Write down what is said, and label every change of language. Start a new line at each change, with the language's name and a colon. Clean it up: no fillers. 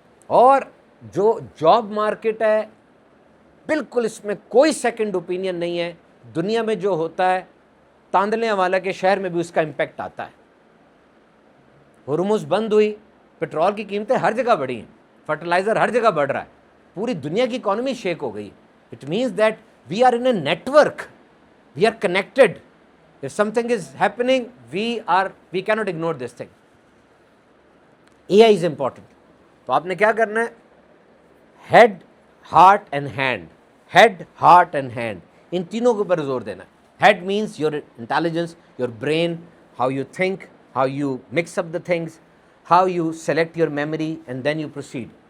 Urdu: اور جو job market ہے, بالکل اس میں کوئی سیکنڈ اوپینین نہیں ہے. دنیا میں جو ہوتا ہے, تاندلے والا کے شہر میں بھی اس کا امپیکٹ آتا ہے. ہرمز بند ہوئی, پیٹرول کی قیمتیں ہر جگہ بڑھی ہیں, فرٹیلائزر ہر جگہ بڑھ رہا ہے, پوری دنیا کی اکانومی شیک ہو گئی.
English: It means that we are in a network, we are connected. if something is happening, we cannot ignore this thing. AI is important.
Urdu: تو آپ نے کیا کرنا ہے, head, heart and hand, head, heart and hand, ان تینوں کے اوپر زور دینا ہے.
English: Head means your intelligence, your brain, how you think, how you mix up the things, how you select your memory and then you proceed.